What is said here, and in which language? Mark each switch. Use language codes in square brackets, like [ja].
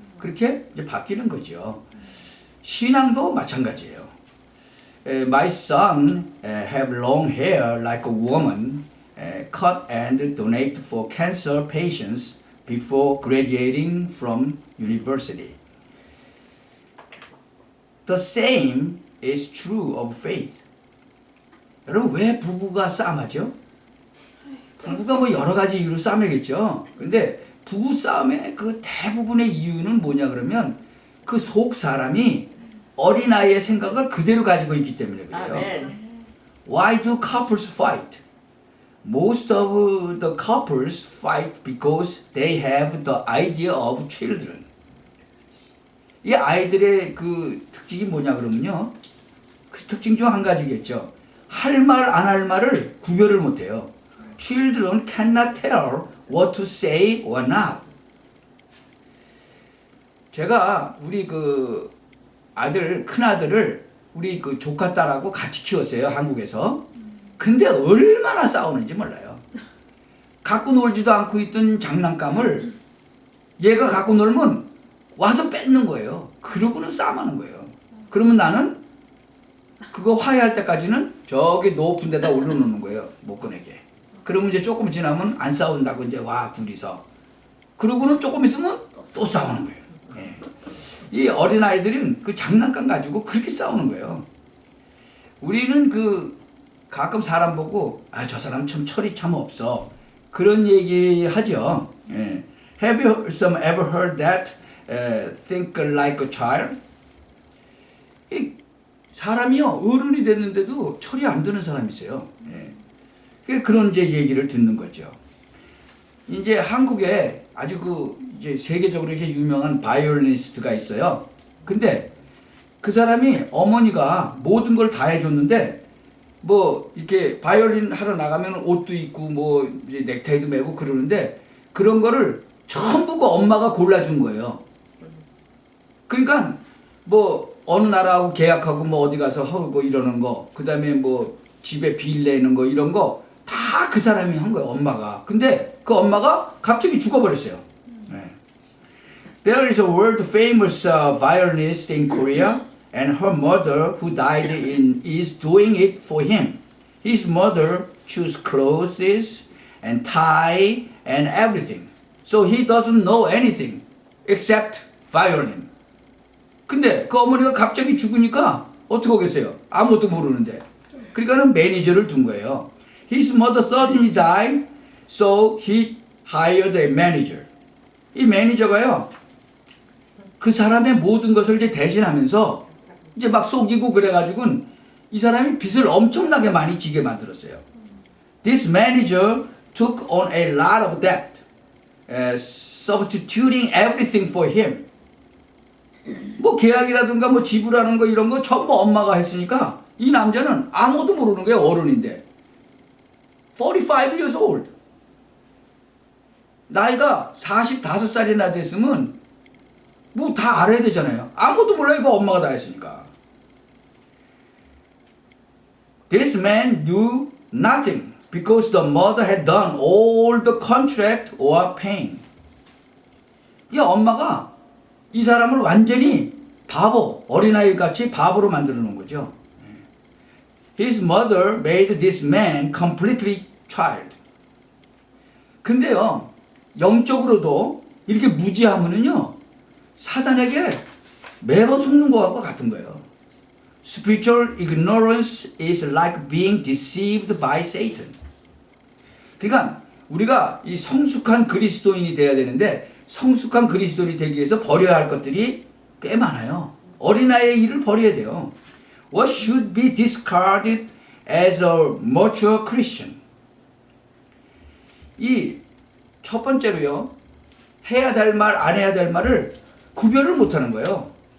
[ko] 그렇게 이제 바뀌는 거죠. 신앙도 마찬가지예요. [en] My son have long hair like a woman, cut and donate for cancer patients before graduating from university. The same is true of faith. [ko] 여러분, 왜 부부가 싸움하죠? 부부가 뭐 여러 가지 이유로 싸움이겠죠. 근데 부부 싸움의 그 대부분의 이유는 뭐냐 그러면 그 속 사람이 어린아이의 생각을 그대로 가지고 있기 때문에 그래요. 아멘. [en] Why do couples fight? Most of the couples fight because they have the idea of children. [ko] 이 아이들의 그 특징이 뭐냐 그러면요, 그 특징 중 한 가지겠죠. 할 말 안 할 말을 구별을 못해요. [en] Children cannot tell what to say or not. [ko] 제가 우리 그 아들, 큰 아들을 우리 그 조카 딸하고 같이 키웠어요, 한국에서. 근데 얼마나 싸우는지 몰라요. 갖고 놀지도 않고 있던 장난감을 얘가 갖고 놀면 와서 뺏는 거예요. 그러고는 싸움하는 거예요. 그러면 나는 그거 화해할 때까지는 저기 높은 데다 올려놓는 거예요. 못 꺼내게. 그러면 이제 조금 지나면 안 싸운다고 이제 와, 둘이서. 그러고는 조금 있으면 또 싸우는 거예요. 예. 이 어린아이들은 그 장난감 가지고 그렇게 싸우는 거예요. 우리는 가끔 사람 보고, 아, 저 사람 참 철이 참 없어. 그런 얘기 하죠. 예. [en] Have you ever heard that? Think like a child? [ko] 이 사람이요, 어른이 됐는데도 철이 안 드는 사람이 있어요. 예. 그런 이제 얘기를 듣는 거죠. 이제 한국에 아주 이제 세계적으로 이렇게 유명한 바이올리니스트가 있어요. 근데 그 사람이 어머니가 모든 걸 다 해줬는데 뭐 이렇게 바이올린 하러 나가면 옷도 입고 뭐 이제 넥타이도 매고 그러는데 그런 거를 전부 그 엄마가 골라준 거예요. 그러니까 뭐 어느 나라하고 계약하고 뭐 어디 가서 하고 이러는 거, 그 다음에 뭐 집에 빌 내는 거 이런 거 다 그 사람이 한 거예요, 엄마가. 근데 그 엄마가 갑자기 죽어버렸어요. 네. [en] There is a world famous violinist in Korea, and her mother, who died is doing it for him. His mother choose clothes and tie and everything, so he doesn't know anything except violin. [ko] 근데 그 어머니가 갑자기 죽으니까 어떻게 하겠어요? 아무것도 모르는데. 그러니까는 매니저를 둔 거예요. [en] His mother suddenly died, so he hired a manager. [ko] 이 매니저가요, 그 사람의 모든 것을 이제 대신하면서 이제 막 속이고 그래가지고는 이 사람이 빚을 엄청나게 많이 지게 만들었어요. [en] This manager took on a lot of debt, substituting everything for him. [ko] 뭐 계약이라든가 뭐 지불하는 거 이런 거 전부 엄마가 했으니까 이 남자는 아무것도 모르는 거예요. 어른인데. [en] 45 years old. [ko] 나이가 45살이나 됐으면 뭐 다 알아야 되잖아요. 아무것도 몰라요. 이거 엄마가 다 했으니까. [en] This man knew nothing because the mother had done all the contract or paying. [ko] 이 엄마가 이 사람을 완전히 바보, 어린아이 같이 바보로 만들어 놓은 거죠. [en] His mother made this man completely child. [ko] 근데요, 영적으로도 이렇게 무지하면은요, 사단에게 매번 속는 것과 같은 거예요. [en] Spiritual ignorance is like being deceived by Satan. [ko] 그러니까 우리가 이 성숙한 그리스도인이 돼야 되는데 성숙한 그리스도인이 되기 위해서 버려야 할 것들이 꽤 많아요. 어린아이의 일을 버려야 돼요. [en] What should be discarded as a mature Christian? [ko] 이 첫 번째로요. 해야 될 말, 안 해야 될 말을 구별을 못하는 거예요.